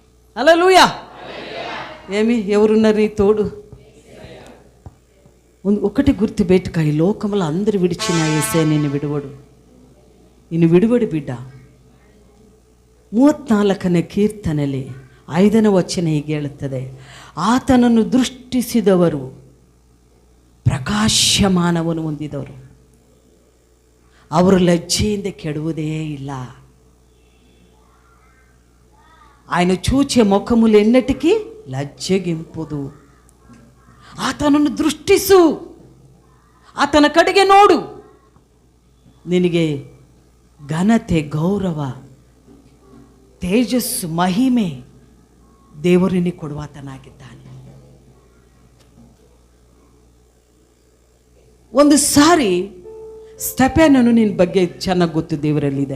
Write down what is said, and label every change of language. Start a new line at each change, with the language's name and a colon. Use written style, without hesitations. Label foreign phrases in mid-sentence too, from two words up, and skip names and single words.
Telugu: హల్లెలూయా. ఏమి ఎవరున్నారు నీ తోడు? ఒకటి గుర్తుపెట్టుక, ఈ లోకంలో అందరు విడిచిన యేసే నిన్ను విడువడు. నిన్ను విడువడు ಬಿಡ್ಡ.
Kannada: 34ನೇ ಕೀರ್ತನೆಯಲ್ಲಿ 5ನೇ ವಚನ ಹೀಗೆ ಹೇಳುತ್ತದೆ, ಆತನನ್ನು ದೃಷ್ಟಿಸಿದವರು ಪ್ರಕಾಶಮಾನವನ್ನು ಹೊಂದಿದವರು, ಅವರು ಲಜ್ಜೆಯಿಂದ ಕೆಡುವುದೇ ಇಲ್ಲ.
Telugu: ఆయన చూచే ముఖములు ఎన్నటికీ లజ్జగింపుదు.
Kannada: ಆತನನ್ನು ದೃಷ್ಟಿಸು, ಆತನ ಕಡೆಗೆ ನೋಡು. ನಿನಗೆ ಘನತೆ, ಗೌರವ, ತೇಜಸ್ಸು, ಮಹಿಮೆ ದೇವರು ನಿನಗೆ ಕೊಡುವಾತನಾಗಿದ್ದಾನೆ. ಒಂದು ಸಾರಿ ಸ್ಟೆಫೆನನು ನಿನ್ನ ಬಗ್ಗೆ ಚೆನ್ನಾಗಿ ಗೊತ್ತು, ದೇವರಲ್ಲಿದೆ.